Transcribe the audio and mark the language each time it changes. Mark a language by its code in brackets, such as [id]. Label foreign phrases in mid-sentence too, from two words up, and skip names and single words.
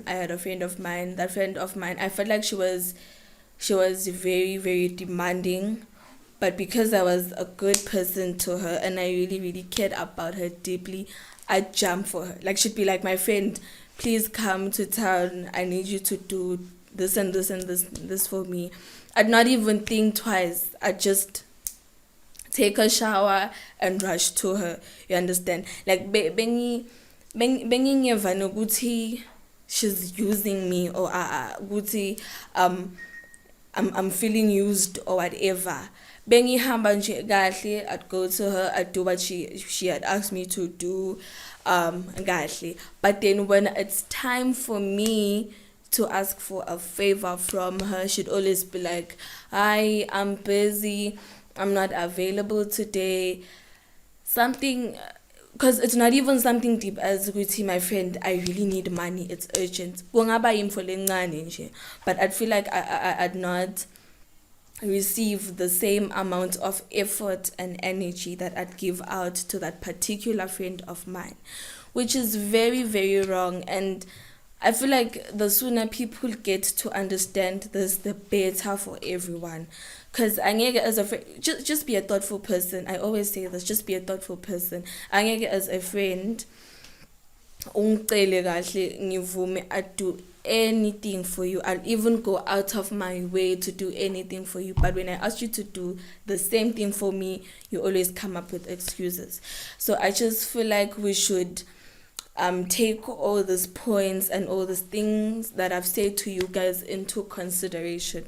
[en] That friend of mine, I felt like she was very, very demanding, but because I was a good person to her and I really, really cared about her deeply, I'd jump for her. Like, she'd be like, my friend, please come to town. I need you to do this and this and this for me. I'd not even think twice. I'd just take a shower and rush to her. You understand? Like, [zu] bengi ngeva nokuthi [en] she's using me, or ukuthi I'm feeling used or whatever. [zu] Bengihamba nje kahle, [en] I'd go to her, I'd do what she had asked me to do, kahle. But then when it's time for me to ask for a favor from her, she'd always be like, "Hi, I'm busy, I'm not available today." Something, because it's not even something deep as ukuthi, my friend, I really need money, it's urgent. [zu] Kungaba info lencane nje, [en] but I'd feel like I'd not receive the same amount of effort and energy that I'd give out to that particular friend of mine, which is very, very wrong. And I feel like the sooner people get to understand this, the better for everyone. Cause angeke as a friend, just be a thoughtful person. I always say this, just be a thoughtful person. Angeke as a friend, [zu] ungicele kahle ngivume [en] I do anything for you. I'll even go out of my way to do anything for you. But when I ask you to do the same thing for me, you always come up with excuses. So I just feel like we should take all these points and all these things that I've said to you guys into consideration.